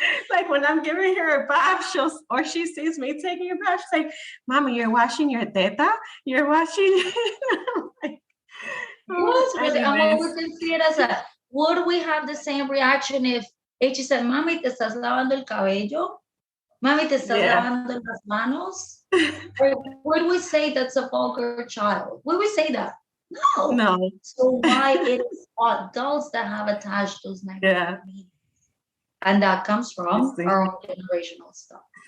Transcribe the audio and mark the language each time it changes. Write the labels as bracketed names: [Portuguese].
[English] Like when I'm giving her a bath, or she sees me taking a bath, she's like, Mama, you're washing your teta? You're washing... Like, I'm always going to see it as would we have the same reaction if she said, [Spanish] Mami, ¿te estás lavando el cabello? Mami, ¿te estás lavando las manos? [English] Or would we say that's a vulgar child? Would we say that? No. So why it is adults that have attached those negative meanings? And that comes from our own generational stuff.